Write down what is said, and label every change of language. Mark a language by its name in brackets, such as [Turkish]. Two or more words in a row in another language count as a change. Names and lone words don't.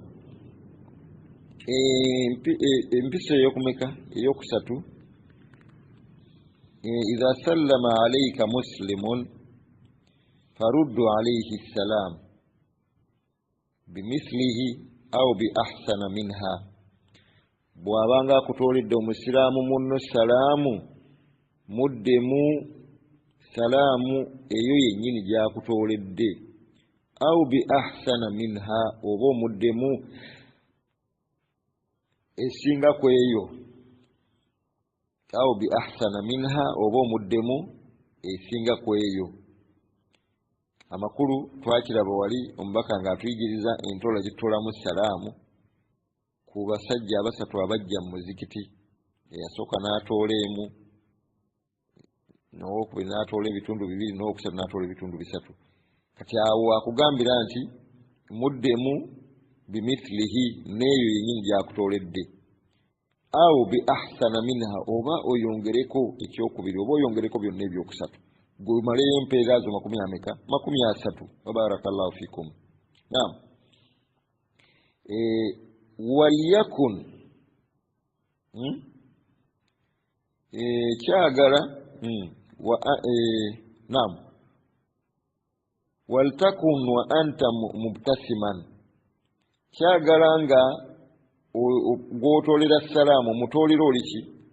[Ganda] empisa eyokumeka eyokusatu [Arabic] إذا سلم عليك مسلم فردوا عليه السلام بمثله أو بأحسن منها [Ganda] bw'abanga akutooledde omusiraamu munno salaamu muddemu salaamu eyo yennyini gy'akutooledde [Arabic] أو بأحسن منها [Ganda] oba omuddemu esinga ku eyo [Arabic] أو بأحسن منها [Ganda] oba omuddemu esinga ku eyo amakulu twakiraba wali omubaka ng'atuyigiriza entoola gitutoolamu salaamu ku basajja abasatu abajja mu muzikiti eyasooka n'atoola emu n'owokubiri n'atoola ebitundu bibiri n'owokusatu n'atoola ebitundu bisatu kati awo akugambira nti muddemu bimithlihi n'eyo yennyini gy'akutooledde [Arabic] أو بأحسن منها [Ganda] oba oyongereko ekyokubiri oba oyongereko byonna ebyokusatu gwemaleyo empeera zo 30 [Arabic] وبارك الله فيكم نعم [Ganda] waliyakun kyagala [Arabic] نعم ولتكن وأنت مبتسما [Ganda] kyagala nga gw'otoolera salaamu mutoolera oli ki